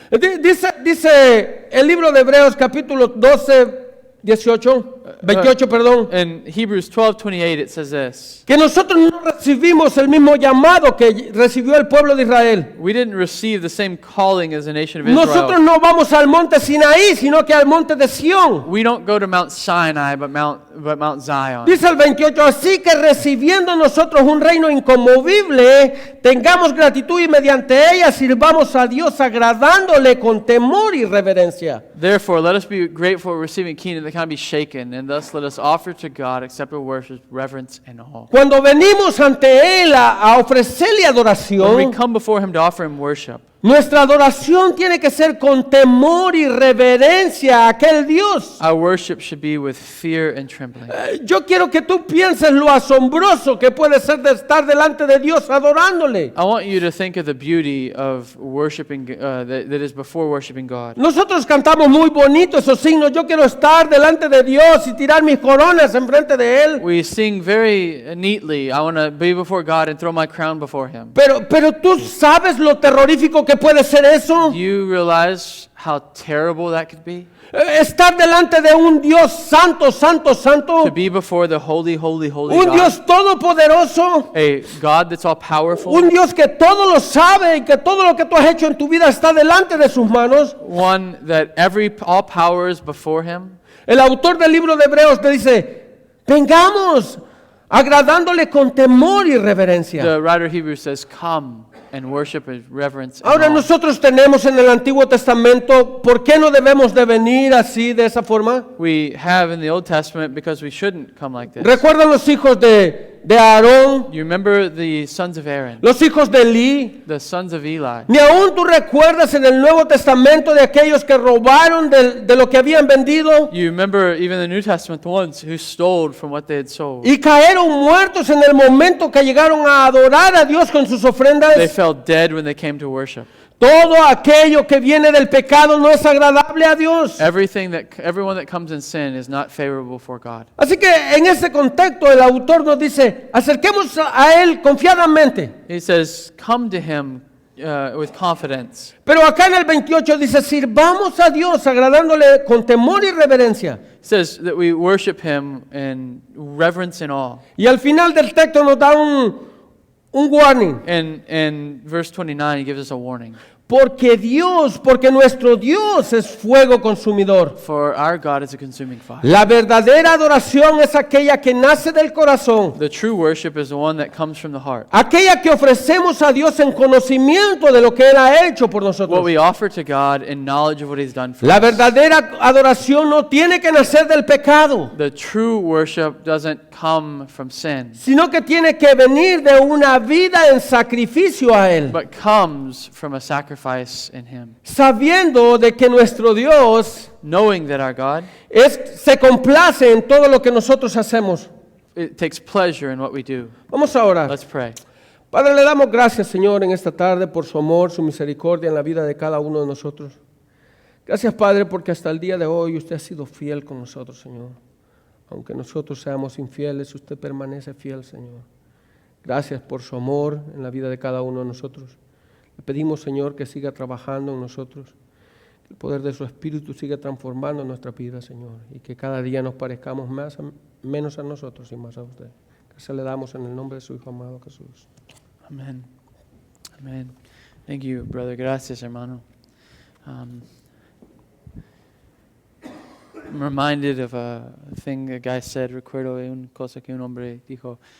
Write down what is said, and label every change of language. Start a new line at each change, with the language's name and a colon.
Spanish: Dice el libro de Hebreos capítulo 12, 28, perdón,
English: In Hebrews 12:28 it says this:
Spanish: que nosotros no recibimos el mismo llamado que recibió el pueblo de Israel.
English: we didn't receive the same calling as the nation of
Spanish: Nosotros
English: Israel.
Spanish: no vamos al monte Sinaí, sino que al monte de Sión.
English: We don't go to Mount Sinai, but Mount Zion.
Spanish: Dice el 28, así que recibiendo nosotros un reino inconmovible, tengamos gratitud y mediante ella sirvamos a Dios agradándole con temor y reverencia.
English: Therefore, let us be grateful for receiving a kingdom that cannot be shaken, and thus let us offer to God acceptable worship, reverence, and awe.
Spanish: Cuando venimos ante Él a ofrecerle
English: When we
Spanish: adoración,
English: come before Him to offer Him worship,
Spanish: nuestra adoración tiene que ser con temor y reverencia a aquel Dios.
English: our worship should be with fear and trembling.
Spanish: Yo quiero que tú pienses lo asombroso que puede ser de estar delante de Dios adorándole.
English: I want you to think of the beauty of worshiping that is before worshiping God.
Spanish: Nosotros cantamos muy bonito esos signos. Yo quiero estar delante de Dios y tirar mis coronas enfrente de Él.
English: We sing very neatly, I want to be before God and throw my crown before Him.
Spanish: Pero tú sabes lo terrorífico que puede ser eso.
English: Do you realize how terrible that could be?
Spanish: Estar delante de un Dios santo, santo, santo.
English: To be before the holy, holy, holy
Spanish: Un
English: God.
Spanish: Dios todopoderoso.
English: A God that's all powerful.
Spanish: Un Dios que todo lo sabe y que todo lo que tú has hecho en tu vida está delante de sus manos.
English: One that all power is before Him.
Spanish: El autor del libro de Hebreos te dice, vengamos agradándole con temor y reverencia.
English: The writer of Hebrews says, come and worship with reverence. And
Spanish: Ahora
English: awe.
Spanish: nosotros tenemos en el Antiguo Testamento, ¿por qué no debemos de venir así, de esa forma?
English: We have in the Old Testament because we shouldn't come like this.
Spanish: ¿Recuerdan los hijos de Aarón?
English: You remember the sons of Aaron,
Spanish: Los hijos de Elí.
English: the sons of Eli.
Spanish: Ni aún tú recuerdas en el Nuevo Testamento de aquellos que robaron de lo que habían vendido
English: You remember even the New Testament, the ones who stole from what they had sold.
Spanish: y cayeron muertos en el momento que llegaron a adorar a Dios con sus
English: They
Spanish: ofrendas.
English: fell dead when they came to worship.
Spanish: Todo aquello que viene del pecado no es agradable a Dios.
English: Everyone that comes in sin is not favorable for God.
Spanish: Así que en ese contexto el autor nos dice, acerquemos a Él confiadamente.
English: He says, come to him with confidence.
Spanish: Pero acá en el 28 dice, sirvamos a Dios agradándole con temor y reverencia.
English: He says that we worship him in reverence and awe.
Spanish: Y al final del texto nos da un warning.
English: And in verse 29, he gives us a warning.
Spanish: Porque nuestro Dios es fuego consumidor.
English: For our God is a consuming fire.
Spanish: La verdadera adoración es aquella que nace del corazón.
English: The true worship is the one that comes from the heart.
Spanish: Aquella que ofrecemos a Dios en conocimiento de lo que Él ha hecho por
English: What
Spanish: nosotros.
English: we offer to God in knowledge of what he's done for
Spanish: La
English: us.
Spanish: verdadera adoración no tiene que nacer del pecado,
English: The true worship doesn't come from sin,
Spanish: sino que tiene que venir de una vida en sacrificio a Él.
English: but comes from a sacrifice in him.
Spanish: Sabiendo de que nuestro Dios
English: Knowing that our God,
Spanish: se complace en todo lo que nosotros hacemos.
English: it takes pleasure in what we do.
Spanish: Vamos a orar.
English: Let's pray.
Spanish: Padre, le damos gracias, Señor, en esta tarde por su amor, su misericordia en la vida de cada uno de nosotros. Gracias, Padre, porque hasta el día de hoy usted ha sido fiel con nosotros, Señor. Aunque nosotros seamos infieles, usted permanece fiel, Señor. Gracias por su amor en la vida de cada uno de nosotros. Le pedimos, Señor, que siga trabajando en nosotros, que el poder de su Espíritu siga transformando nuestra vida, Señor, y que cada día nos parezcamos menos a nosotros y más a usted. Gracias le damos en el nombre de su Hijo amado Jesús.
English: Amen. Amen. Thank you, brother.
Spanish: Gracias, hermano.
English: I'm reminded of a thing a guy said.
Spanish: Recuerdo de una cosa que un hombre dijo.